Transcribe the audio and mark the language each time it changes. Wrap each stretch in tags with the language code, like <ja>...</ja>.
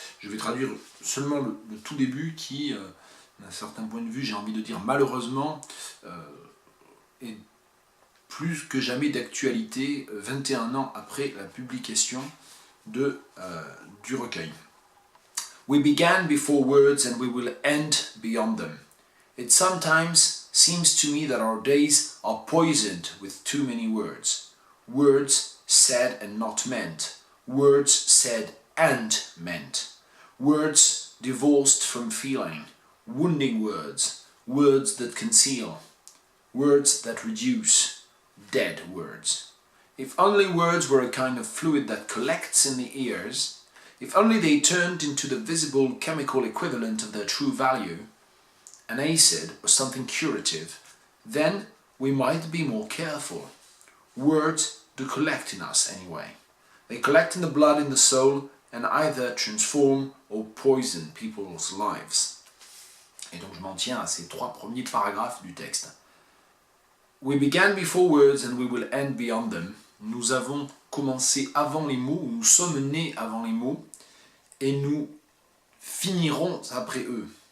<fr>Je vais traduire seulement le tout début qui, d'un certain point de vue, j'ai envie de dire malheureusement, est plus que jamais d'actualité 21 ans après la publication du recueil.</fr> <en>We began before words and we will end beyond them. It sometimes seems to me that our days are poisoned with too many words. Words said and not meant. Words said and meant. Words divorced from feeling. Wounding words. Words that conceal. Words that reduce. Dead words. If only words were a kind of fluid that collects in the ears, if only they turned into the visible chemical equivalent of their true value, an acid or something curative, then we might be more careful. Words do collect in us anyway. They collect in the blood, in the soul, and either transform or poison people's lives.</en> <fr>Et donc je m'en tiens à ces trois premiers paragraphes du texte.</fr> <en>We began before words and we will end beyond them.</en> <fr>Nous avons commencé avant les mots, nous sommes nés avant les mots, et nous finirons après eux.</fr>